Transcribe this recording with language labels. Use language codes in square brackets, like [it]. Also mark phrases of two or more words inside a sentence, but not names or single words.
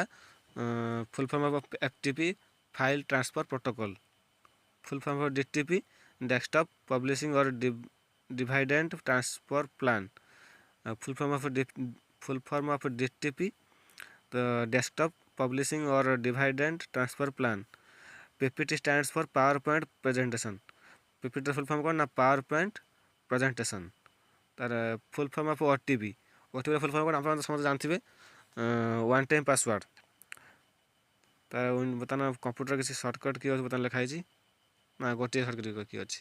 [en] Full form of FTP file transfer protocol. Full form of DTP desktop publishing or dividend transfer plan. Full form of DTP the desktop publishing or dividend transfer plan. PPT stands for power point presentation. PPTର full form [or] କ'ଣ ନା [en] power point presentation. ତାର full form of OTP. [or] OTPର [en] full form [or] କ'ଣ ଆପଣ ସମସ୍ତେ ଜାଣିଥିବେ, [en] one time password. [or] ତାର ବର୍ତ୍ତମାନ କମ୍ପ୍ୟୁଟର କିଛି ସର୍ଟକଟ୍ କିଏ ଅଛି ବର୍ତ୍ତମାନ ଲେଖା ହେଇଛି ନା ଗୋଟିଏ ସର୍ଟକଟ୍ କିଏ ଅଛି।